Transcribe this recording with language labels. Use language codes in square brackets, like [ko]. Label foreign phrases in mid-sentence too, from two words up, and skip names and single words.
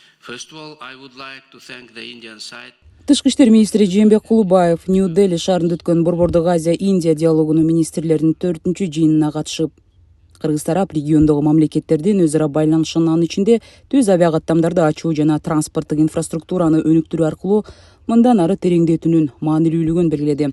[en] First of all, I would like to thank the Indian side. [ky] Тышкы иштер министри Жээнбек Кулубаев Нью-Дели шаарында өткөн Борбордук Азия-Индия диалогунун министрлеринин 4-чү жыйынына катышып, Кыргыз тарап региондогу мамлекеттердин өзара байланышынын анын ичинде түз авиакаттамдарды ачуу жана транспорттук инфраструктураны өнүктүрүү аркылуу мындан ары тереңдетүүнүн маанилүүлүгүн белгиледи.